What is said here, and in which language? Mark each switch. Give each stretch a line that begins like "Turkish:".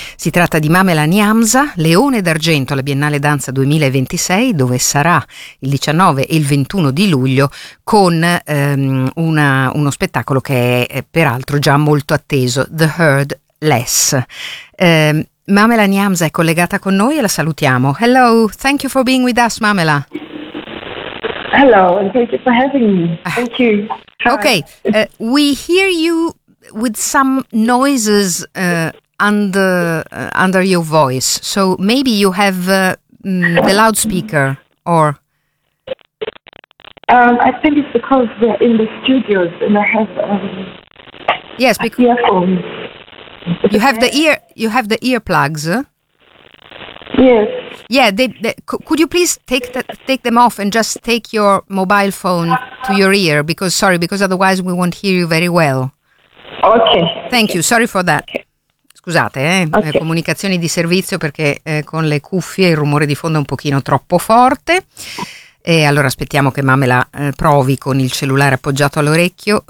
Italian: Si tratta di Mamela Nyamza, leone d'argento alla Biennale Danza 2026, dove sarà il 19 e il 21 di luglio con uno spettacolo che è peraltro già molto atteso, The Herd Less. Mamela Nyamza è collegata con noi e la salutiamo.
English: Hello, thank you for being with us, Mamela. Hello, and thank you for having me. Thank you. Hi. Okay, we hear you with some noises under your voice, so maybe you have the loudspeaker, or I think it's because we're in the studios and I have yes, because earphones. You have the ear. You have the earplugs. Yes. Yeah. Could you please take them off and just take your mobile phone to your ear? Because otherwise we won't hear you very well. Okay. Thank you. Sorry for that.
Italian: Scusate,
English: okay.
Italian: Comunicazioni di servizio, perché con le cuffie il rumore di fondo è un pochino troppo forte. E allora aspettiamo che Mamela provi con il cellulare appoggiato all'orecchio.